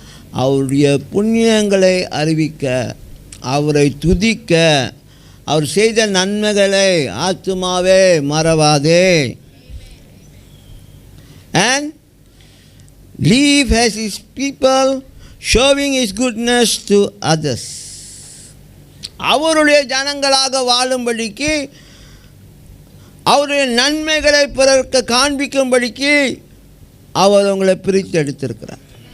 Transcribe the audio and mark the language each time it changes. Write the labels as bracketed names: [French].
[Tamil] அவருடைய புண்ணியங்களை அறிவிக்க, அவரை துதிக்க, அவர் செய்த நன்மைகளை ஆத்துமாவே மறவாதே. [English] And live as His people, showing His goodness to others. [Tamil] அவருடைய ஜனங்களாக வாழும்படிக்கு, அவருடைய நன்மைகளை பிறருக்கு காண்பிக்கும்படிக்கு அவர் உங்களை பிரித்து எடுத்திருக்கிறார்.